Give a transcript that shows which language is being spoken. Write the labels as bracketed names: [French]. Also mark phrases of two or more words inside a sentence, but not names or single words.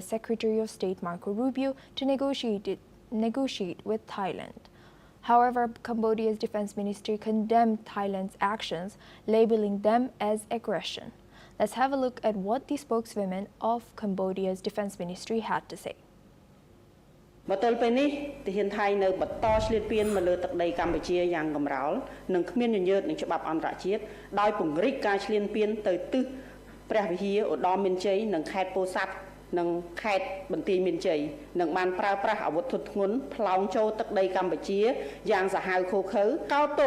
[English] Secretary of State Marco Rubio to negotiate with Thailand. However, Cambodia's defense ministry condemned Thailand's actions, labeling them as aggression. Let's have a look at what the spokeswoman of Cambodia's defense ministry had to say. [Khmer] មកទល់ពេលនេះទាហានថៃនៅបន្តឆ្លៀតពៀនមកលើទឹកដីកម្ពុជាយ៉ាងកំរោលនិងគ្មានញញើតនឹងច្បាប់អន្តរជាតិដោយពង្រីកការឆ្លៀនពៀនទៅទិសព្រះវិហារឧត្តរមាន ជ័យនិងខេត្តពោធិ៍សាត់និងខេត្តបន្ទាយមានជ័យនិងបានប្រើប្រាស់អាវុធធុនធ្ងន់ផ្លោងចូលទឹកដីកម្ពុជាយ៉ាងសាហាវឃោឃៅកោតទោស